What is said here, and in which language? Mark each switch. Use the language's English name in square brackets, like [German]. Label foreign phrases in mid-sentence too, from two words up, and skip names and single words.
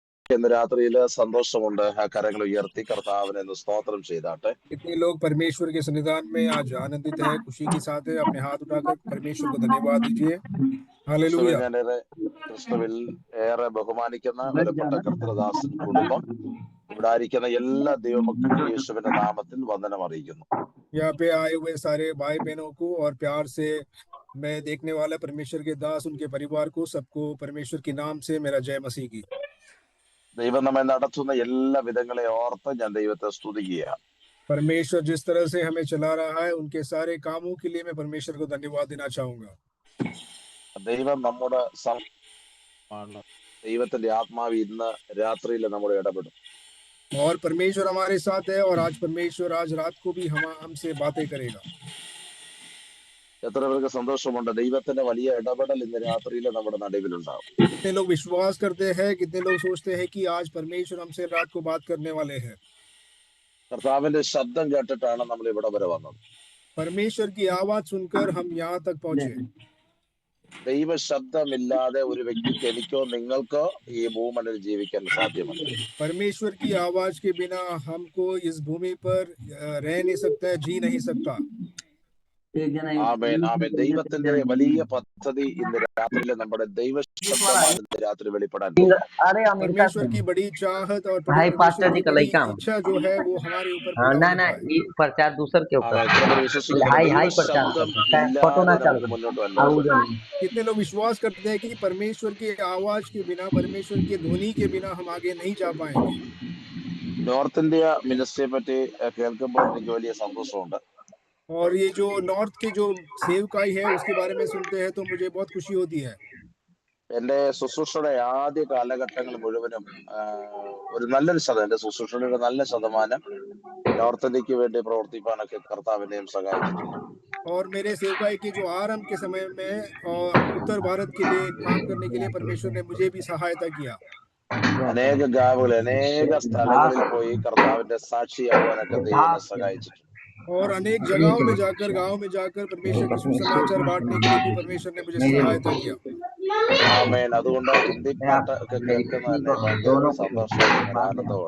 [Malayalam] ഇന്ന് രാത്രിയില് സന്തോഷമുണ്ട്. ആ കരങ്ങൾ ഉയർത്തി കർത്താവിനെ ഒന്ന് സ്തോത്രം ചെയ്താട്ടെ. [Hindi] कितने लोग परमेश्वर के सन्निधान में आज आनंदित है, खुशी के साथ है? अपने हाथ उठाकर परमेश्वर को धन्यवाद दीजिए। [Malayalam] ക്രിസ്തുവിൽ [Hindi] हालेलुया। [Malayalam] ക്രിസ്തുവിൽ ഏറെ ബഹുമാനിക്കുന്ന വിലപ്പെട്ട കർത്തൃദാസൻ കുടുംബം ഇവിടെ ആയിരിക്കുന്ന എല്ലാ ദൈവമക്കൾക്കും യേശുവിന്റെ നാമത്തിൽ വന്ദനം അറിയിക്കുന്നു. [Hindi] यहाँ पे आए हुए सारे भाई बहनों को और प्यार से मैं देखने वाला परमेश्वर के दास, उनके परिवार को, सबको परमेश्वर के नाम से मेरा जय मसीह की। [Malayalam] ദൈവം നമ്മെ നടത്തുന്ന എല്ലാ വിധങ്ങളെ ഓർത്ത് ഞാൻ ദൈവത്തെ സ്തുതിക്കുകയാണ്. [Hindi] परमेश्वर जिस तरह से हमें चला रहा है, उनके सारे कामों के लिए मैं परमेश्वर को धन्यवाद देना चाहूंगा। [Malayalam] ദൈവം നമ്മുടെ ദൈവത്തിന്റെ ആത്മാവ് ഇന്ന് രാത്രിയിൽ നമ്മുടെ ഇടപെടും. [Hindi] और परमेश्वर हमारे साथ है और आज परमेश्वर आज रात को भी हमसे बातें करेगा। [Malayalam] എത്ര പേർക്ക് സന്തോഷമുണ്ട്? ദൈവത്തിന്റെ വലിയ ഇടപെടൽ ഇന്ന് രാത്രിയിൽ നമ്മുടെ നടുവിലുണ്ടാവും. [Hindi] कितने लोग विश्वास करते हैं, कितने लोग सोचते हैं कि आज परमेश्वर हमसे रात को बात करने वाले हैं। [Malayalam] കർത്താവിന്റെ ശബ്ദം കേട്ടിട്ടാണ് നമ്മൾ ഇവിടെ വരെ വന്നത്. [Hindi] परमेश्वर की आवाज सुनकर हम यहाँ तक पहुंचे। [Malayalam] ദൈവ ശബ്ദമില്ലാതെ ഒരു വ്യക്തിക്ക് എനിക്കോ നിങ്ങൾക്കോ ഈ ഭൂമണ്ണിൽ ജീവിക്കാൻ സാധ്യമല്ല. [Hindi] परमेश्वर की आवाज के बिना हमको इस भूमि पर रह नहीं सकता है, जी नहीं सकता। [Malayalam] ആമേൻ ആമേൻ. ദൈവത്തിന്റെ വലിയ പദ്ധതി ഇന്ന് രാത്രിയിൽ നമ്മുടെ ദൈവ ശബ്ദമാണ് ഇന്ന് രാത്രി വെളിപ്പെടാൻ. [Hindi] परमेश्वर की बड़ी चाहत और परमेश्वर की बड़ी इच्छा जो है वो हमारे ऊपर ना ना ये प्रचार दूसर के ऊपर कितने लोग विश्वास करते हैं कि परमेश्वर की आवाज के बिना, परमेश्वर की ध्वनि के बिना हम आगे नहीं जा पाएंगे। [Malayalam] നോർത്ത് ഇന്ത്യ മിനിസ്ട്രിയെ പറ്റി കേൾക്കുമ്പോൾ എനിക്ക് വലിയ സന്തോഷമുണ്ട്. [Hindi] और ये जो नॉर्थ के जो सेवकाई है उसके बारे में सुनते हैं तो मुझे बहुत खुशी होती है। [Malayalam] എന്റെ ശുശ്രൂഷയുടെ ആദ്യ കാലഘട്ടങ്ങൾ മുഴുവനും ഒരു നല്ലൊരു ശതമാനം, എന്റെ ശുശ്രൂഷയുടെ നല്ല ശതമാനം നോർത്ത് ഇന്ത്യക്ക് വേണ്ടി പ്രവർത്തിക്കാനൊക്കെ കർത്താവിനെയും സഹായിച്ചിട്ടുണ്ട്. [Hindi] और मेरे सेवकाई के जो आरंभ के समय में और उत्तर भारत के लिए काम करने के लिए परमेश्वर ने मुझे भी सहायता किया। [Malayalam] അനേക ഗാവുകൾ അനേക സ്ഥലങ്ങളിൽ പോയി കർത്താവിന്റെ സാക്ഷിയാവാനൊക്കെ ദൈവം സഹായിച്ചിട്ടുണ്ട്. [Hindi] और अनेक जगहों में जाकर, गांव में जाकर परमेश्वर के सुसमाचार बांटने के लिए भी परमेश्वर ने मुझे सहायता किया। [Malayalam] ആമേൻ. അതുകൊണ്ട് ഹിന്ദി പാട്ട് ഒക്കെ കേൾക്കുന്നതന്നെ ഭയങ്കര സന്തോഷവും ആനന്ദമാണ്.